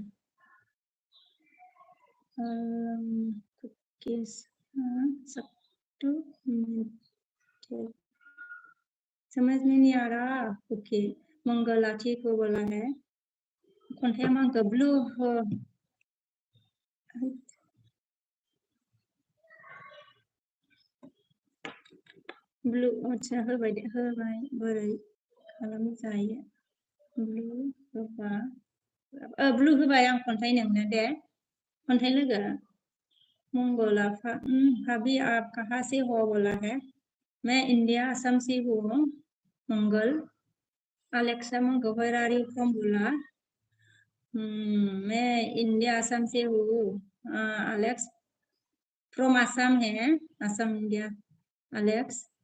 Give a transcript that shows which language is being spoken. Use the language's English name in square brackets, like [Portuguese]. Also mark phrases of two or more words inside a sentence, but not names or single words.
[Hindi] कुकीज समझ में नहीं आ रहा कुकी मंगला ठीक हो बोला है [Bodo] खन्थाइया मा होनखो ब्लू अच्छा होबाय बोरै खालामजायो ब्लू होबाय आं खन्थाइ नोंनो दे खन्थाइ लोगो मंगला [Hindi] भाभी आप कहाँ से हो बोला है मैं इंडिया असम से हूँ मंगल अलेक्सा मंगल [English] where are you from [Hindi] बोला मैं इंडिया असम से हूँ अलेक्स फ्रॉम असम है असम इंडिया अलेक्स